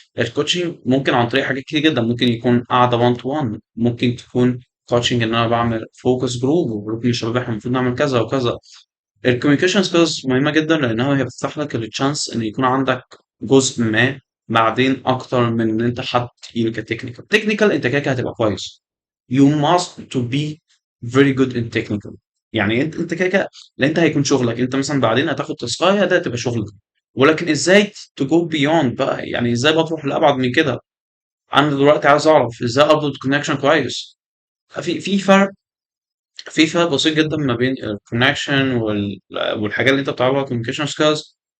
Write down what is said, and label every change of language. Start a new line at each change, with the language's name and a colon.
Arabic: الكوتشنج ممكن عن طريق حاجات كتير جدا، ممكن يكون قاعدة 1 تو 1، ممكن تكون كوتشنج ان انا بعمل فوكس جروب وجروب من الشباب احنا المفروض نعمل كذا وكذا. الكوميونيكيشن سكيلز مهمة جدا لأنها هي بتفتح لك التشانس إن يكون عندك جزء ما بعدين، أكتر من إن أنت حد تقيل كتكنيكال. تكنيكال أنت كده كده هتبقى كويس.
English: You must to be very good in technical.
Arabic: يعني أنت كده كده، لأن أنت هيكون شغلك، أنت مثلا بعدين هتاخد تاسكاية ده تبقى شغلك. ولكن إزاي
English: to go beyond
Arabic: بقى، يعني إزاي بتروح لأبعد من كده. أنا دلوقتي عايز أعرف إزاي أربط كونكشن كويس. في فرق، بسيط جدا ما بين الكونكشن والحاجات اللي انت بتعرفها كوميونيكيشن سكيلز.